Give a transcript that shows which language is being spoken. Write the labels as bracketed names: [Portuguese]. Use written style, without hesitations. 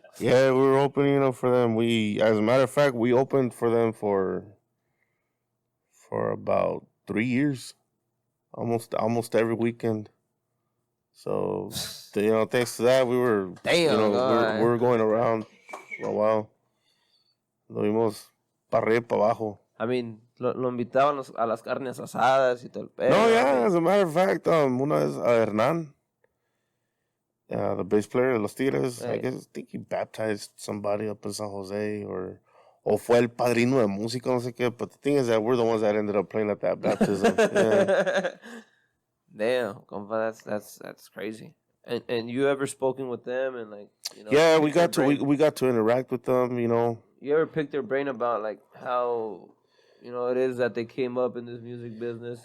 [English] Yeah, we were opening up for them. As a matter of fact, we opened for them for about 3 years, almost every weekend. So, thanks to that, we were, we were going around for a while. [Spanish] Lo vimos para arriba y para abajo. [English] I mean, [Spanish] lo invitaban a las carnes asadas y todo el pedo. [English] No, yeah, as a matter of fact, [Spanish] una vez a Hernán, [English] the bass player [Spanish] de los Tigres, [English] Right. I think he baptized somebody up in San Jose, [Spanish] o fue el padrino de música, no sé qué. [English] But the thing is that we're the ones that ended up playing at that baptism. Yeah. Damn, compa, that's crazy. And you ever spoken with them and like, Yeah, we got to interact with them, You ever pick their brain about like how it is that they came up in this music business?